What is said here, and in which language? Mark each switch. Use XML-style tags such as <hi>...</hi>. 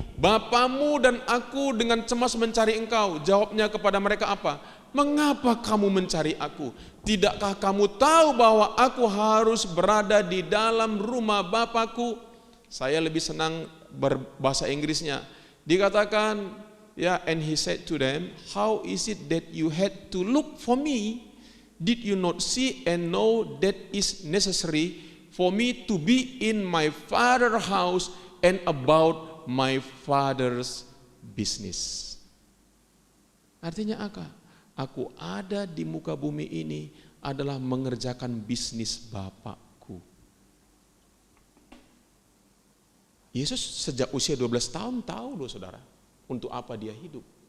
<id>Bapamu dan aku dengan cemas mencari engkau." Jawabnya kepada mereka apa? "Mengapa kamu mencari aku? Tidakkah kamu tahu bahwa aku harus berada di dalam rumah Bapakku?" Saya lebih senang berbahasa Inggrisnya. Dikatakan, ya,</id> <en>and he said to them, "How is it that you had to look for me? Did you not see and know that is necessary for me to be in my father's house and about my father's business?"</en> <id>Artinya apa? Aku ada di muka bumi ini adalah mengerjakan bisnis Bapakku. Yesus sejak usia 12 tahun tahu loh saudara, untuk apa dia hidup.</id>